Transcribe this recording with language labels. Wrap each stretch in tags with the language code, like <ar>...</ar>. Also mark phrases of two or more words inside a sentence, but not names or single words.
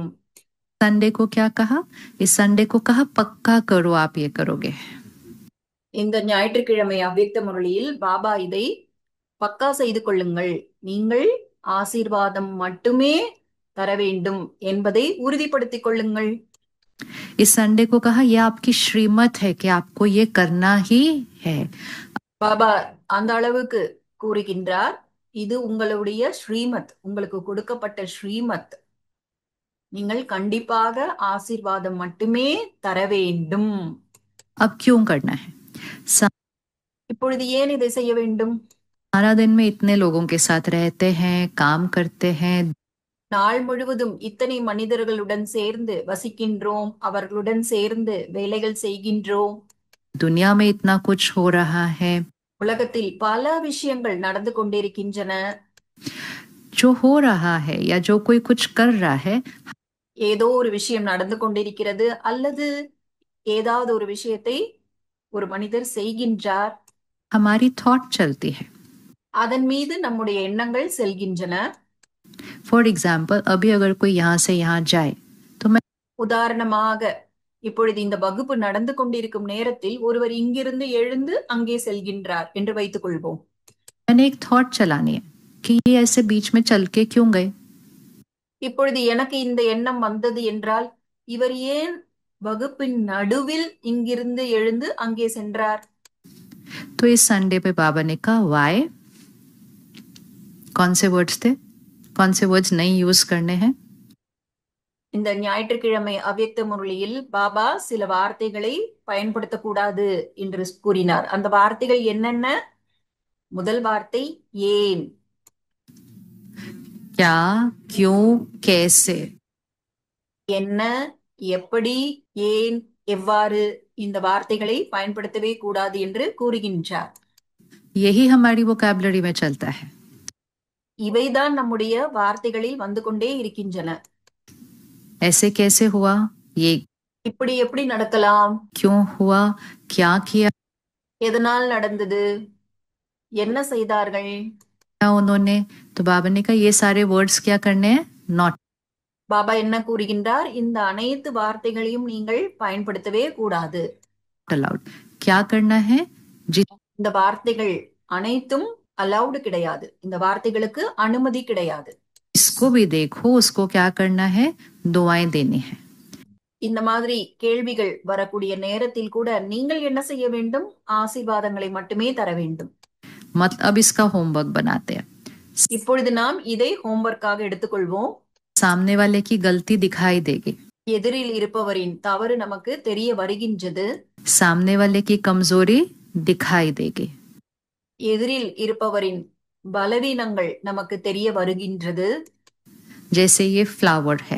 <hi>संडे को क्या कहा? इस संडे को कहा पक्का करो आप ये करोगे.</hi> <ta>இந்த ஞாயிற்றுக்கிழமை அவ்யக்த முரளியில் பாபா இதை பக்கா செய்து கொள்ளுங்கள், நீங்கள் ஆசீர்வாதம் மட்டுமே தர வேண்டும் என்பதை உறுதிப்படுத்திக் கொள்ளுங்கள்.</ta> <hi>इस संडे को कहा यह आपकी श्रीमत है कि आपको ये करना ही है.</hi> <ta>பாபா அந்த அளவுக்கு கூறுகின்றார், இது உங்களுடைய ஸ்ரீமத், உங்களுக்கு கொடுக்கப்பட்ட ஸ்ரீமத், நீங்கள் கண்டிப்பாக ஆசீர்வாதம் மட்டுமே தர வேண்டும்.</ta> <hi>अब क्यों करना है?</hi> <ta>இப்பொழுது ஏன் இதை செய்ய வேண்டும்?</ta> <hi>सारा दिन में इतने लोगों के साथ रहते हैं, काम करते हैं,</hi> <ta>நாள் முழுவதும் இத்தனை மனிதர்களுடன் சேர்ந்து வசிக்கின்றோம், அவர்களுடன் சேர்ந்து வேலைகள் செய்கின்றோம்,</ta> <hi>दुनिया में इतना कुछ हो रहा है,</hi> <ta>உலகத்தில் பல விஷயங்கள் நடந்து கொண்டிருக்கின்றன.</ta> <hi>जो हो रहा है या जो कोई कुछ कर रहा है,</hi> <ta>ஏதோ ஒரு விஷயம் நடந்து கொண்டிருக்கிறது அல்லது ஏதாவது ஒரு விஷயத்தை ஒரு மனிதர் செய்கின்றார்,</ta> <hi>हमारी थॉट चलती है.</hi> <ta>அதன் மீது நம்முடைய எண்ணங்கள் செல்கின்றன.</ta> <en>for example</en> <hi>अभी अगर कोई यहाँ से यहाँ जाए तो मैं</hi> <ta>உதாரணமாக, இப்பொழுது இந்த வகுப்பு நடந்து கொண்டிருக்கும் நேரத்தில் ஒருவர் இங்கிருந்து எழுந்து அங்கே செல்கின்றார் என்று வைத்துக் கொள்வோம்.</ta> <hi>मैंने एक थॉट चलानी है कि ये ऐसे बीच में चल के क्यों गए.</hi> <ta>இப்பொழுது எனக்கு இந்த எண்ணம் வந்தது என்றால், இவர் ஏன் வகுப்பின் நடுவில் இங்கிருந்து எழுந்து அங்கே சென்றார்?</ta> <hi>तो इस संडे पे बाबा ने कहा वाई, कौन से वर्ड्स थे, कौन से वर्ड्स नहीं यूज करने हैं.</hi> <ta>இந்த ஞாயிற்றுக்கிழமை அவ்யக்த முரளியில் பாபா சில வார்த்தைகளை பயன்படுத்தக்கூடாது என்று கூறினார். அந்த வார்த்தைகள் என்னென்ன? முதல் வார்த்தை ஏன்,</ta> <hi>क्या, क्यों, कैसे.</hi> <ta>என்ன, எப்படி, ஏன், எவ்வாறு, இந்த வார்த்தைகளை பயன்படுத்தவே கூடாது என்று கூறுகின்றார்.</ta> <hi>यही हमारी वोकैबुलरी में चलता है.</hi> <ta>இவைதான் நம்முடைய வார்த்தைகளில் வந்து கொண்டே இருக்கின்றன.</ta> <hi>ऐसे कैसे हुआ, ये</hi> <ta>இப்படி எப்படி நடக்கலாம்,</ta> <hi>क्यों हुआ, क्या किया</hi> <ta>எதனால் நடந்தது, என்ன செய்தார்கள்.</ta> <hi>उन्होंने. तो बाबा ने कहा ये सारे वर्ड्स क्या करने हैं, नॉट</hi> <ta>பாபா என்ன கூறுகின்றார்? இந்த அனைத்து வார்த்தைகளையும் நீங்கள் பயன்படுத்தவே கூடாது.</ta> <hi>अलाउड. क्या करना है,</hi> <ta>இந்த வார்த்தைகள் அனைத்தும் அலௌடு கிடையாது, இந்த வார்த்தைகளுக்கு அனுமதி கிடையாது.</ta> <hi>इसको भी देखो, उसको क्या करना है, दुआएं देनी है.</hi> <ta>இந்த மாதிரி கேள்விகள் வரக்கூடிய நேரத்தில் கூட நீங்கள் என்ன செய்ய வேண்டும்? ஆசீர்வாதங்களை மட்டுமே தர வேண்டும்.</ta> <hi>मत अब इसका होमवर्क बनाते हैं.</hi> <ta>இப்பொழுது நாம் இதை ஹோம்வொர்க்காக எடுத்துக்கொள்வோம்.</ta> <hi>सामने वाले की गलती दिखाई देगी,</hi> <ta>எதிரில் இருப்பவரின் தவறு நமக்கு தெரிய வருகின்றது,</ta> <hi>सामने वाले की कमजोरी दिखाई देगी.</hi> <ta>எதிரில் இருப்பவரின் பலவீனங்கள் நமக்கு தெரிய வருகின்றது.</ta> <hi>जैसे ये फ्लावर है,</hi>